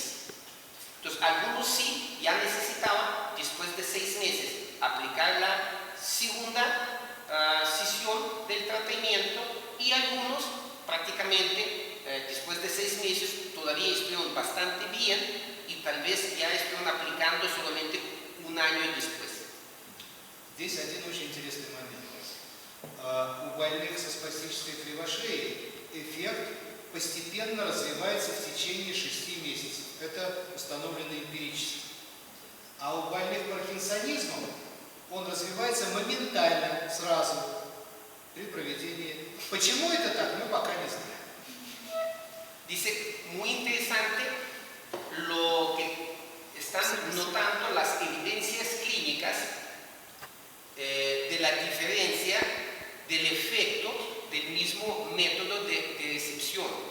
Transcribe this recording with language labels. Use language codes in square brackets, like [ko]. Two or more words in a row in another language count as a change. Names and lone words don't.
[es] Entonces, algunos sí ya necesitaban, después de 6 meses, aplicar la segunda sesión del tratamiento y algunos prácticamente después de 6 meses todavía estuvieron bastante bien y tal vez ya estuvieron aplicando solamente 1 año después. [ru] Здесь один очень интересный момент. У больных со спастической кривошеей эффект постепенно развивается в течение 6 месяцев. Это установлено эмпирически. А у больных паркинсонизмом он развивается моментально, сразу, при проведении. Почему это так, мы пока не знаем. [es] Dice, muy interesante lo que están notando las evidencias clínicas de la diferencia del efecto del mismo método de recepción.